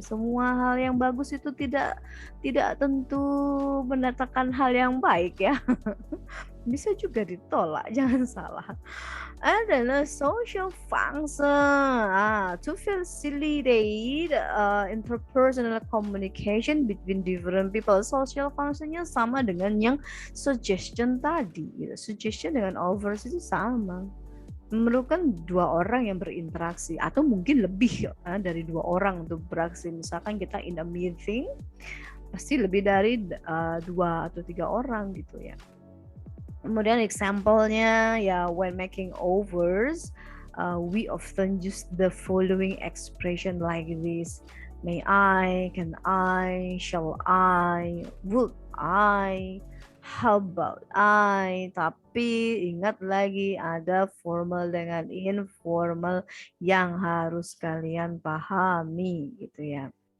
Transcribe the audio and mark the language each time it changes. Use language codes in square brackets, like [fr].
[id] Semua hal yang bagus itu tidak tentu mendatangkan hal yang baik ya. Bisa juga ditolak, jangan salah. Adalah [en] social function to facilitate interpersonal communication between different people. [id] Social functionnya sama dengan yang suggestion tadi. Gitu. Suggestion dengan offers itu sama. Memerlukan dua orang yang berinteraksi atau mungkin lebih dari dua orang untuk beraksi. Misalkan kita [en] in a meeting [id] pasti lebih dari 2 atau 3 orang gitu ya. Kemudian example-nya ya, [en] when making offers, we often use the following expression like this. May I, can I, shall I, would I, how about I. [id] Tapi ingat lagi ada formal dengan informal yang harus kalian pahami gitu ya.